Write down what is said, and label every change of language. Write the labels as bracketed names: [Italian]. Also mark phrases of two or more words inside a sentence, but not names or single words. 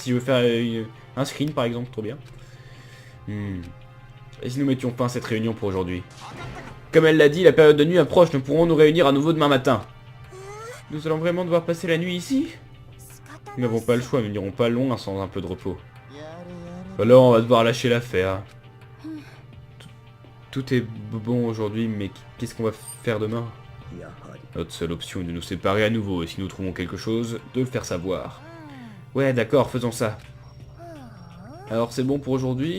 [French] Si je veux faire un screen par exemple, trop bien. Et si nous mettions fin à cette réunion pour aujourd'hui? Comme elle l'a dit, la période de nuit approche, nous pourrons nous réunir à nouveau demain matin. Nous allons vraiment devoir passer la nuit ici? [Japanese] 仕方 [French] Nous n'avons pas le choix, nous n'irons pas loin sans un peu de repos. [Japanese] やれやれ [French] Alors on va devoir lâcher l'affaire. tout est bon aujourd'hui, mais qu'est-ce qu'on va faire demain? [Japanese] やはり [French] Notre seule option est de nous séparer à nouveau, et si nous trouvons quelque chose, de le faire savoir. Ouais, d'accord, faisons ça. Alors c'est bon pour aujourd'hui?